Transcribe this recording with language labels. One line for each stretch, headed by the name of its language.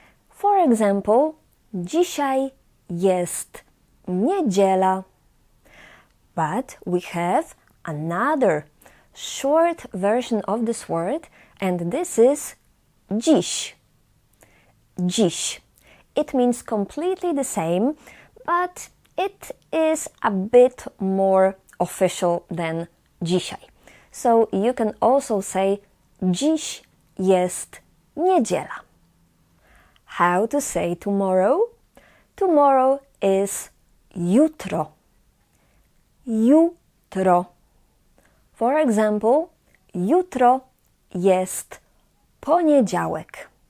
English: For example,
Polish: dzisiaj jest niedziela.
English: But we have another short version of this word, and this is dziś. Dziś. It means completely the same, but it is a bit more official than dzisiaj. So you can also say
Polish: dziś jest niedziela.
English: How to say tomorrow? Tomorrow is jutro.
Polish: Jutro.
English: For example,
Polish: jutro jest poniedziałek.